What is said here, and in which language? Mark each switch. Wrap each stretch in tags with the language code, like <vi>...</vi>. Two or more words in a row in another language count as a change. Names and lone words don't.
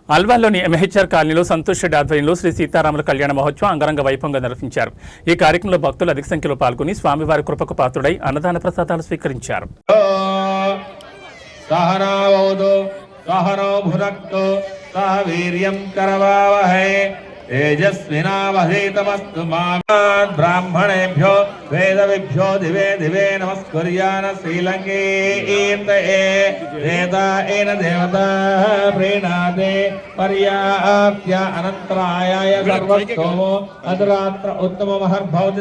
<te>అల్వాల్లోని ఎంహెచ్ఆర్ కాలనీలో సంతోష్ రెడ్డి ఆధ్వర్యంలో శ్రీ సీతారాముల కళ్యాణ మహోత్సవం అంగరంగ వైభవంగా నిర్వహించారు. ఈ కార్యక్రమంలో భక్తులు అధిక సంఖ్యలో పాల్గొని స్వామివారి కృపకు పాత్రుడై అన్నదాన ప్రసాదాలు స్వీకరించారు.</te> <sa>तेजस्विनावधीतमस्तु ब्राह्मणेभ्यो वेदविभ्यो दिवे दिवे नमस्कुर्यान श्रीलङ्केन देवता प्रीणाते पर्याप्त्य अनन्तरायाय सर्वस्तोमो अदरात्र उत्तममहर्भवति</sa>